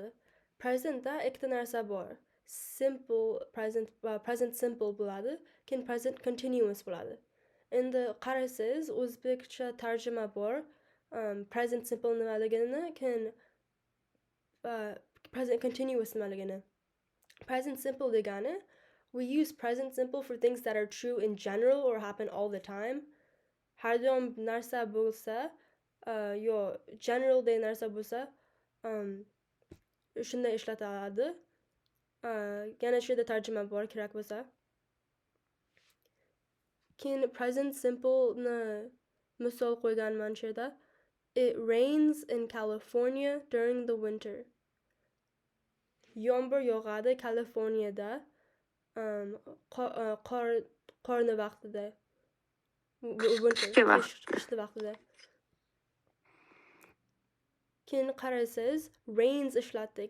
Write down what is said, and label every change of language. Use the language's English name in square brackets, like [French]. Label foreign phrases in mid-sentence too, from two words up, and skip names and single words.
[Uzbek] Presentda ikkita narsa bor. [English] Present simple [Uzbek] bo'ladi, keyin [English] present continuous [Uzbek] bo'ladi. Endi qarasangiz o'zbekcha tarjima bor. [English] Present simple [Uzbek] nimaligini, keyin [English] present continuous nimaligini. Present simple degani, we use present simple for things that are true in general or happen all the time. [Uzbek] Har doim narsa bo'lsa, yo general degan narsa bo'lsa, shunday ishlatiladi. Yana shu yerda tarjima bor kerak bo'lsa. Keyin [English] present simple [Uzbek] ni misol qo'yganman shu yerda. [English] It rains in California during the winter. [Uzbek] Yomg'ir yog'adi Kaliforniyada qorni vaqtida. Qishni vaqtida. Keyin qarasangiz rains ishlatdik.